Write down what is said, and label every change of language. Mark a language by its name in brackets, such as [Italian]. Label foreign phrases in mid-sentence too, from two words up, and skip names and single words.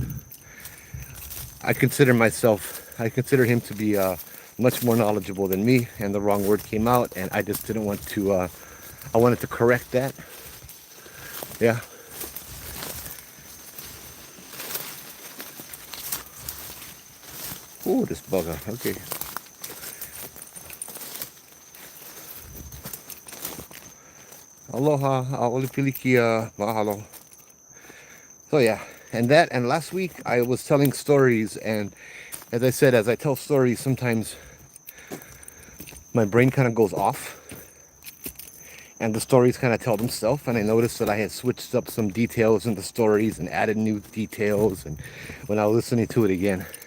[English] I consider him to be much more knowledgeable than me, and the wrong word came out, and I just didn't want to, I wanted to correct that. Yeah. Oh, this bugger. Okay. [Hawaiian] Aloha, aolipilikia, mahalo. [English] So yeah, and last week I was telling stories, and as I said, as I tell stories, sometimes my brain kind of goes off, and the stories kind of tell themselves. And I noticed that I had switched up some details in the stories and added new details, and when I was listening to it again.